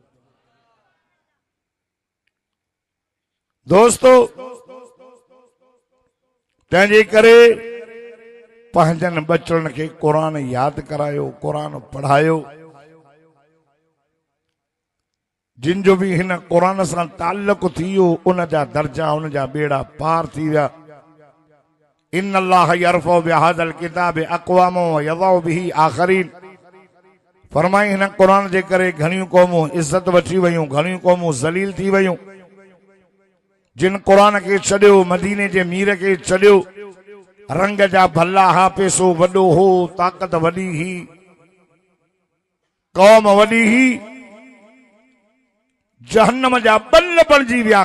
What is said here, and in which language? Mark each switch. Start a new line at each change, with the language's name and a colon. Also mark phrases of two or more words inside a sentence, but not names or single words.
Sindhi: दोस्तो, तंहिंजे करे पंहिंजनि बचड़नि खे क़ुरान यादि करायो, क़ुरान पढ़ायो। जिन जो भी हिन क़ुरान सां ताल्लुक़ थी वियो, उन जा दर्जा, उन जा बेड़ा पार थी विया।
Arabic: إن الله يرفع بهذا الكتاب أقواما ويضع به آخرين.
Sindhi: फरमाई हिन क़ुरान जे करे घणियूं क़ौमूं इज़त वठी वयूं, घणियूं क़ौमूं ज़लील थी वयूं। जिन क़ुरान खे छॾियो, मदीने जे मीर खे छॾियो, रंग जा भला हा, पैसो वॾो हो, ताक़त वॾी ही, क़ौम वॾी ही, जहन्नम जा बल बणिजी विया।